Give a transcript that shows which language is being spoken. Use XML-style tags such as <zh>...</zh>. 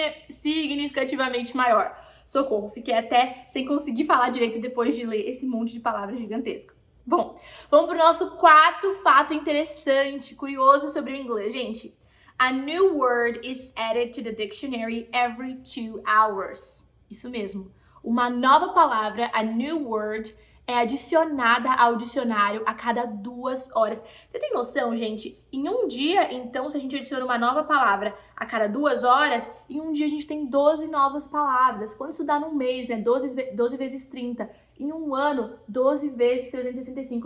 <pt>Significativamente maior. Socorro, fiquei até sem conseguir falar direito depois de ler esse monte de palavras gigantescas. Bom, vamos pro nosso quarto fato interessante, curioso sobre o inglês, gente.</pt> <en>A new word is added to the dictionary every 2 hours.</en> <pt>Isso mesmo. Uma nova palavra,</pt> <en>a new word,</en> <pt>é adicionada ao dicionário a cada 2 horas. Você tem noção, gente? Em um dia, então, se a gente adiciona uma nova palavra a cada 2 horas, em um dia a gente tem 12 novas palavras. Quando isso dá num mês, né? 12 vezes 30. Em um ano, 12 vezes 365.</pt>